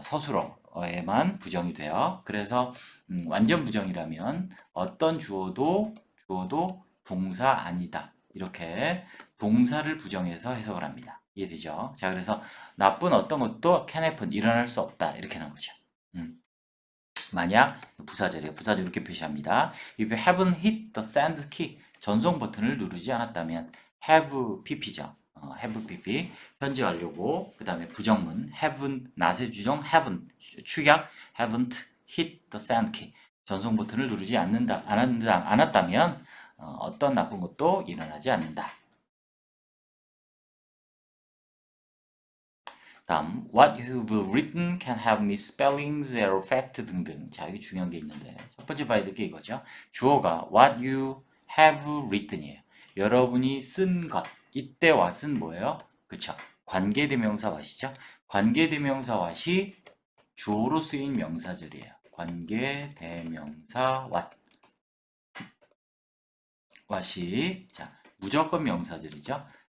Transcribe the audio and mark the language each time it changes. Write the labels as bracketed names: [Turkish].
[Korean] 서술어에만 부정이 돼요. 그래서 완전 부정이라면 어떤 주어도 동사 아니다. 이렇게 동사를 부정해서 해석을 합니다. 이해되죠? 자, 그래서 나쁜 어떤 것도 can happen, 일어날 수 없다. 이렇게 하는 거죠. 만약 부사절이에요. 부사절 이렇게 표시합니다. [English] If you haven't hit the send key, [Korean] 전송 버튼을 누르지 않았다면 have pp죠. have pp 현재 완료고 그 다음에 부정문 haven't not의 주정 haven't 축약 [English] haven't hit the send key [Korean] 전송 버튼을 누르지 않았다면 어떤 나쁜 것도 일어나지 않는다. [English] 다음, what you've written can have misspellings, error, fact [Korean] 등등. 자, 여기 중요한 게 있는데 첫 번째 봐야 될 게 이거죠. 주어가 [English] what you have written [Korean] 이에요. 여러분이 쓴 것. 이때 what은 뭐예요? 그쵸? 관계대명사 what이죠? 관계대명사 what이 주어로 쓰인 명사절이에요. 관계대명사 what이 자 무조건 명사절이죠.